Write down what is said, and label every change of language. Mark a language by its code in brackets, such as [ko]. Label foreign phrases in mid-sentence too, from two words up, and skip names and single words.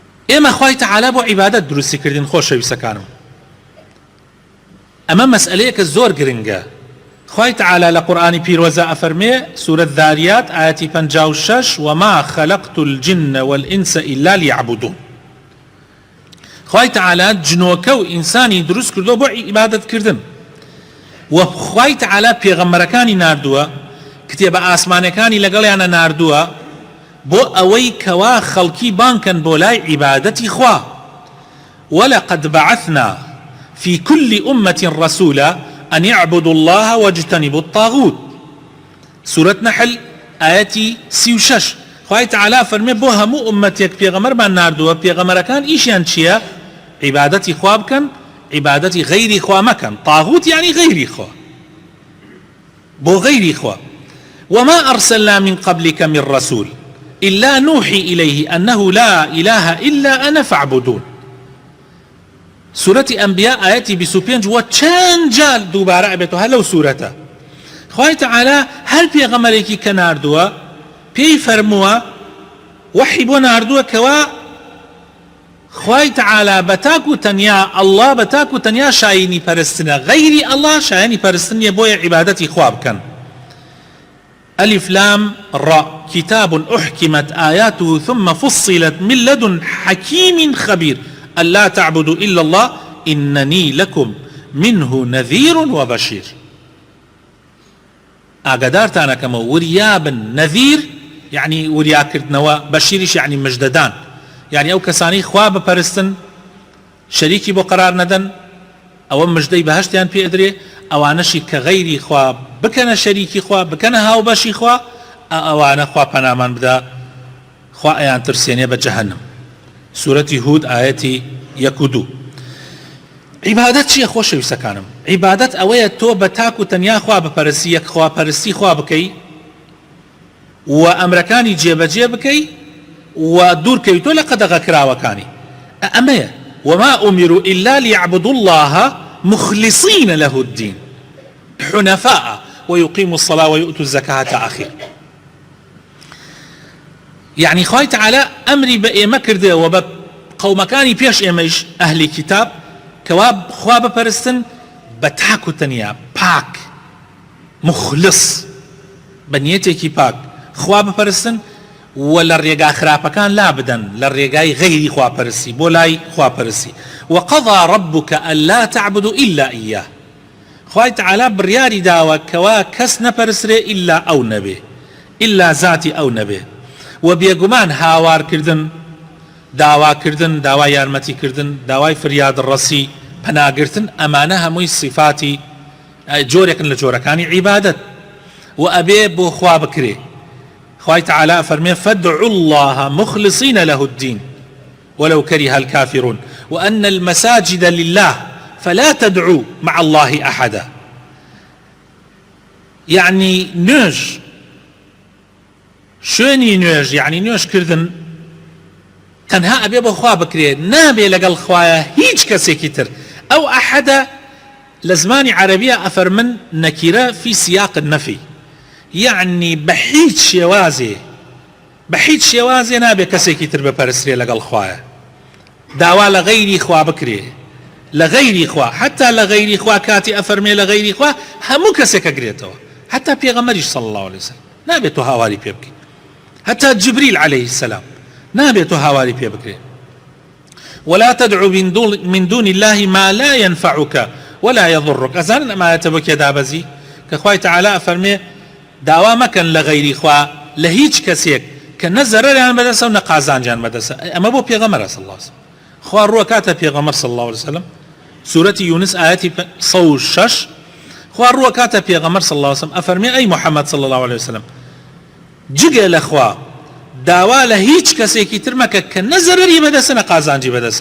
[ckb] ئێمە خوای تەعالا بۆ عیبادەت دروستی کردین خۆشەویستەکانم. ئەمە مەسئلەیەکە زۆر گرنگە. خوای تەعالا لە قورئانی پیرۆزە ئەفەرمێ سورة ذاریات ئاەتی 56 [ar] وما خلقت الجن والإنس إلا ليعبدون. [ckb] خوای تەعالا جنۆکە و ئینسانی دروست کردو بۆ عیبادەتکردن و خوای تەعالا پێغەمبەرەکانی ناردووە کتێبە ئاسمانەکانی لەگەڵیانە ناردووە بۆ ئەوەی کەوا خەڵکی بانکەن بۆ لای عیبادەتی خوا. [ar] ولقد بعثنا في كل أمة رسولا أن يعبدوا الله واجتنبوا الطاغوت. سورة نحل آياتي 36. [ckb] خوای تەعالا فەرمێ بۆ هەموو ئومەتێک پێغەمبەرمان ناردووە پێغەمبەرەکان ئیشیان چییە؟ عیبادەتی خوا بکەن، عیبادەتی غەیری خوا مەکەن. طاغوت يعني غەیری خوا، بۆ غەیری خوا. [ar] وما أرسلنا من قبلك من رسول إلا نوحي إليه أنه لا إله إلا أنا فاعبدون. سورة أنبياء آياتي 25 [ckb] وچەند جار دووبارە ئەبێتەوە لەو سورەتە. خوای تەعالا هەر پێغەمبەرێکی کە ناردووە پێی فەرمووە وحی بۆ ناردووە کەوا خوای تەعالا بەتاک و تەنیا ئەڵڵا بەتاک و تەنیا شایینی پەرستنە، غەیری ئەڵڵا شایانی پەرستن نیە بۆیە عیبادەتی خوا بکەن. [ar] ألف لام را كتاب أحكمت آياته ثم فصلت من لدن حكيم خبير ألا تعبدوا إلا الله إنني لكم منه نذير وبشير. [ckb] ئاگادارتانە کەمە وریابن، نەذیر يعني وریا کردنەوە، بەشیریش يعني مژدەدان، يعني ئەو کەسانی خوا بپەرستن شەریکی بۆ قرار نەدەن ئەوە مژدەی بەهەشتیان پێ ئەدرێ، ئەوانەشی کە غەیری خوا بکەنە شەریکی خوا بکەنە هاوبەشی خوا ئەوانە خوا پەنامان بدا خوا ئەیان ترسێنێ بە جەهەنەم. سورەتی هود ئاەتی 1 و 2. عیبادەت چییە خۆشەویستەکانم؟ عیبادەت ئەوەیە تۆ بە تاک و تەنیا خوا بپەرستی، یەک خوا پەرستی خوا بکەی و ئەمرەکانی جێبەجێ بکەی و دوورکەوی تۆ لە قەدەغەکراوەکانی. [ar] ئەمەیە وما أمروا إلا ليعبدوا الله مخلصين له الدين حنفاء ويقيموا الصلاة ويؤتوا الزكاة آخر. [ckb] يعني خوای تەعالا ئەمری بە ئێمە کردێ و بە قەومەکانی پێش ئێمەش ئەهلی کتاب کەوا خوا بپەرستن بە تاک و تەنیا پاک مخلص بە نیەتێکی پاک خوا بپەرستن و لە ڕێگا خراپەکان لا بدەن، لە ڕێگای غەیری خواپەرستی بۆ لای خواپەرستی. [ar] وقضى ربك ألا تعبدوا إلا إياه. [ckb] خوای تەعالا بڕیاری داوە کەوا کەس نەپەرسرێ ئیلا ئەو نەبێ، ئیلا ذاتی ئەو نەبێ. و بێگومان هاوارکردن، داواکردن، داوای یارمەتیکردن، داوای فریادڕەسی، پەناگرتن، ئەمانە هەمووی صفاتی جۆرێکن لە جۆرەکانی عیبادەت و ئەبێ بۆ خوا بکرێ. خوای تەعالا فەرمێ [ar] فادعوا الله مخلصين له الدين ولو كره الكافرون وأن المساجد لله فلا تدعوا مع الله أحدا. [ckb] يعني نوێژ شوێنی نوێژ يعني نوێژ کردن تەنها ئەبێ بۆ خوا بکرێ، نابێ لەگەڵ خوایە هیچ کەسێکی تر. ئەو ئەحەدە لە زمانی عەرەبیە ئەفەرمن [ar] نەکیرە في سیاق النەفی، [ckb] يعني بە هیچ شێوازێ نابێ کەسێکی تر بپەرسترێ لەگەڵ خوایە. داوا لە غەیری خوا بکرێ، لە غەیری خوا، حتا لە غەیری خوا کاتی ئەفەرمێ لە غەیری خوا هەموو کەسێک ئەگرێتەوە، حتا پێغەمبەریش [ar] صلی الله عليه وسلم [ckb] نابێت تۆ هاواری پێ بکەی، حتا جبریل [ar] عليه السلام [ckb] نابێت تۆ هاواری پێ بکرێ. [ar] ولا تدعو من دون الله ما لا ينفعك ولا يضرك. [ckb] ئەزانن ئەمانەتە بۆ کێ دابەزی کە خوای تەعالا ئەفەرمێ داوا مەکەن لە غەیری خوا لە هیچ کەسێک کە نە زەرەریان بەدەسە و نە قازانجیان بەدەسە. ئەمە بۆ پێغەمبەرە [ar] صلی الله عليه وسلم. [ckb] خوا ڕووە کاتە پێغەمبەر [ar] صلی الله عليه وسلم [ckb] سورەتی یونس ئاەتی 106 خوا ڕووە کاتە پێغەمبەر [ar] صلی الله عليه وسلم [ckb] ئەفەرمێ ئەی محەممەد [ar] صلی الله عليه وسلم [ckb] جگە لە خوا داوا لە هیچ کەسێکی تر مەکە کە نە زەرەری بەدەسە نە قازانجی بەدەسە.